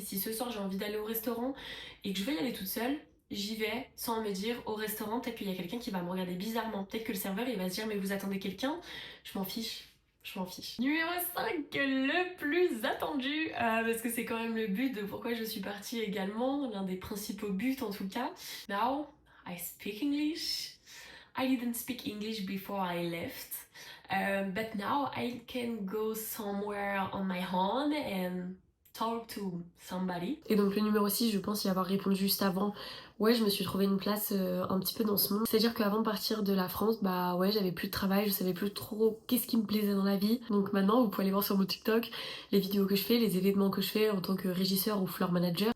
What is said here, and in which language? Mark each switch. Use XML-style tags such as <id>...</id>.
<fr>Si ce soir j'ai envie d'aller au restaurant et que je veux y aller toute seule, j'y vais sans me dire au restaurant, peut-être qu'il y a quelqu'un qui va me regarder bizarrement. Peut-être que le serveur il va se dire mais vous attendez quelqu'un? Je m'en fiche. Je m'en fiche. Numéro 5, le plus attendu, parce que c'est quand même le but de pourquoi je suis partie également, l'un des principaux buts en tout cas.</fr> <en>Now, I speak English. I didn't speak English before I left, but now I can go somewhere on my own and talk to somebody.</en> <fr>Et donc le numéro 6, je pense y avoir répondu juste avant. Ouais, je me suis trouvé une place un petit peu dans ce monde. C'est-à-dire qu'avant de partir de la France, bah ouais, j'avais plus de travail, je savais plus trop qu'est-ce qui me plaisait dans la vie. Donc maintenant, vous pouvez aller voir sur mon TikTok les vidéos que je fais, les événements que je fais en tant que régisseur ou floor manager.</fr>